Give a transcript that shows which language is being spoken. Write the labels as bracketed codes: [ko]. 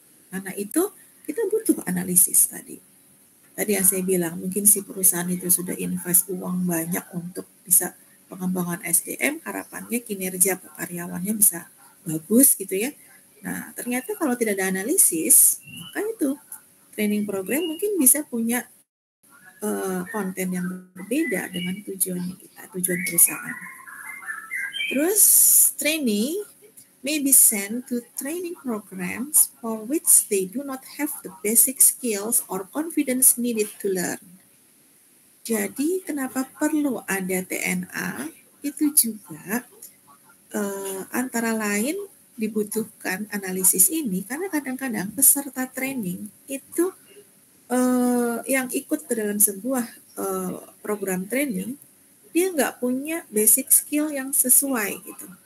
[id] Karena itu kita butuh analisis tadi. Tadi yang saya bilang, mungkin si perusahaan itu sudah invest uang banyak untuk bisa pengembangan SDM, harapannya kinerja karyawannya bisa bagus gitu ya. Nah, ternyata kalau tidak ada analisis, maka itu training program mungkin bisa punya konten yang berbeda dengan tujuan kita, tujuan perusahaan. [en] Terus training may be sent to training programs for which they do not have the basic skills or confidence needed to learn. [id] Jadi kenapa perlu ada TNA? Itu juga antara lain dibutuhkan analisis ini karena kadang-kadang peserta training itu yang ikut ke dalam sebuah program training dia nggak punya basic skill yang sesuai gitu.